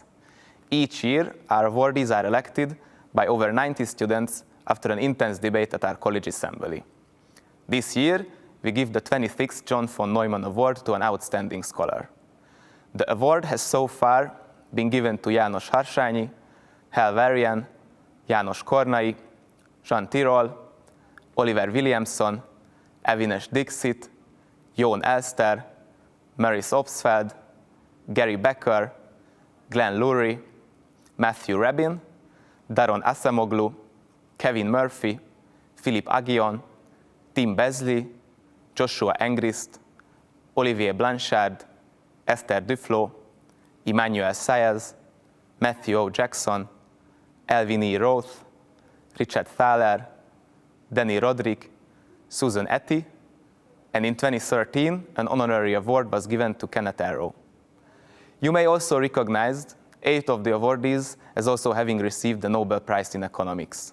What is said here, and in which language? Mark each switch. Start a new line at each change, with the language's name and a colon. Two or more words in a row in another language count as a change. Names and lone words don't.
English: Each year, our awardees are elected by over 90 students after an intense debate at our college assembly. This year, we give the 26th John von Neumann Award to an outstanding scholar. The award has so far been given to János Harsányi, Hal Varian, János Kornai, Jean Tirole, Oliver Williamson, Avinash Dixit, Jon Elster, Maurice Obsfeld, Gary Becker, Glenn Lurie, Matthew Rabin, Daron Asamoglu, Kevin Murphy, Philip Aguillon, Tim Besley, Joshua Engrist, Olivier Blanchard, Esther Duflo, Emmanuel Sayez, Matthew O. Jackson, Elvin E. Roth, Richard Thaler, Danny Roderick, Susan Etty, and in 2013, an honorary award was given to Kenneth Arrow. You may also recognize 8 of the awardees as also having received the Nobel Prize in Economics.